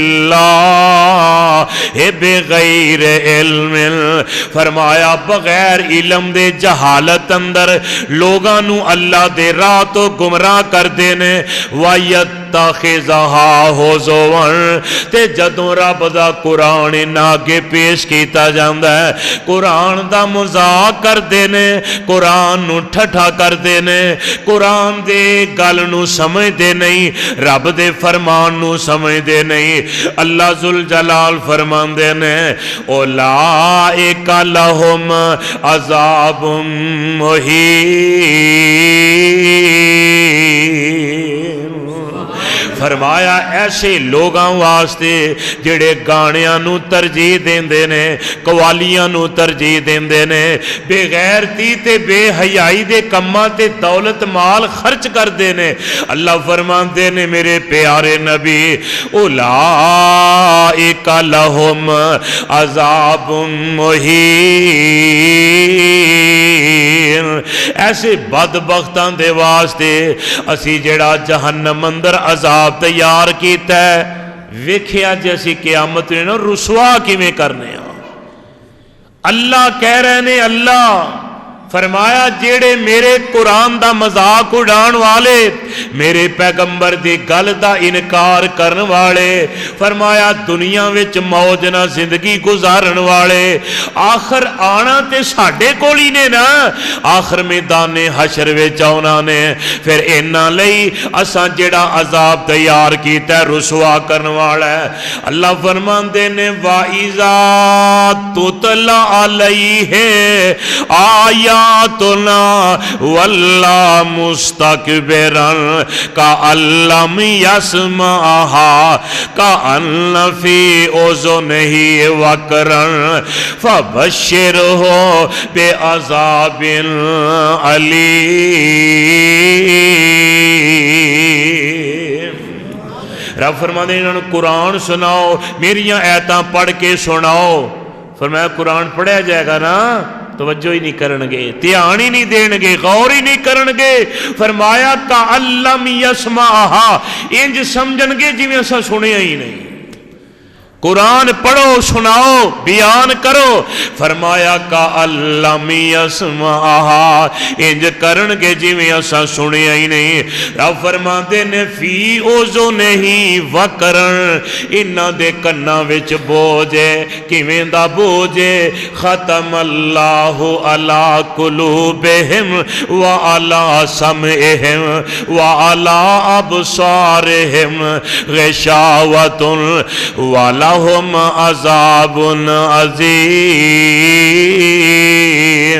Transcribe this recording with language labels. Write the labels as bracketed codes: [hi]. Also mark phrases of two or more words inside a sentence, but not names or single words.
[pa] اللہ بغیر علم فرمایا بغیر علم دے جہالت اندر لوگانو اللہ دے راہ تو گمراہ کر دینے [ar] وَيَتَّخِذَهَا هُزُوًا [pa] تے جدوں رب دا قرآن ناگے پیش کیتا جاندا ہے قرآن دا مذاق کر دینے قرآن نو ٹھٹھا کر دینے قرآن دے گل نو سمجھ دے نہیں رب دے فرمان نو سمجھ دے نہیں اللہ ذوالجلال فرمان دے [ar] اولئک لہم عذاب [pa] مہین فرمایا ایسے لوگاں واسطے جڑے گانیاں نو ترجیح دیندے نے، قوالیاں نو ترجیح دیندے نے، بے غیرتی تے بے حیائی دے کماں تے دولت مال خرچ کردے نے، اللہ فرماندے نے میرے پیارے نبی [ar] اولئک لہم عذاب مہین، [pa] ایسے بدبختاں دے واسطے اسی جڑا جہنم اندر عذاب تیار کیتا ہے، ویکھیا جے اسی قیامت نے رسوا کیویں کرنے ہاں۔ اللہ کہہ رہے نے، اللہ فرمایا جیڑے میرے قرآن دا مذاق اڑان والے، میرے پیغمبر دی گل دا انکار کرن والے، فرمایا دنیا وچ موج نہ زندگی گزارن والے، آخر آنا تے ساڈے کول ہی نے نا، آخر میدان حشر وچ آنا نے، پھر انہاں لئی اساں جڑا عذاب تیار کیتا ہے رسوا کرن والا ہے۔ اللہ فرماندے نے [ar] وَإِذَا تُتْلَى عَلَيْهِ آیاتنا وَاللَّا مُسْتَكْبِرًا كَأَن لَّمْ يَسْمَعْهَا كَأَنَّ فِي أُذُنِهِ وَقْرًا فَبَشِّرْهُ بِعَذَابٍ أَلِيمٍ۔ [ur] رب فرماتے ہیں انہوں نے قرآن سناؤ، [pa] میریاں آیتاں پڑھ کے سناؤ۔ فرمایا قرآن پڑھیا جائے گا نا، توجہ ہی نہیں کرن گے، دھیان ہی نہیں دین گے، غور ہی نہیں کرن گے۔ [ar] فرمایا کَأَن لَّمْ يَسْمَعْهَا، [pa] انج سمجھن گے جویں اساں سنیا ہی نہیں۔ [ur] قرآن پڑھو، سناؤ، بیان کرو۔ [ar] فرمایا کَأَن لَّمْ يَسْمَعْهَا، [pa] انج کرن گے جویں اساں سنیا ہی نہیں۔ رب فرماندے نے [ar] فی اذنہ وقرن، [pa] انہاں دے کناں وچ بوجھ ہے، کیویں دا بوجھ ہے؟ [ar] ختم اللہ علی قلوبہم وعلی سمعہم وعلی ابصارہم غشاوۃ وعلی لہم عذاب عظیم۔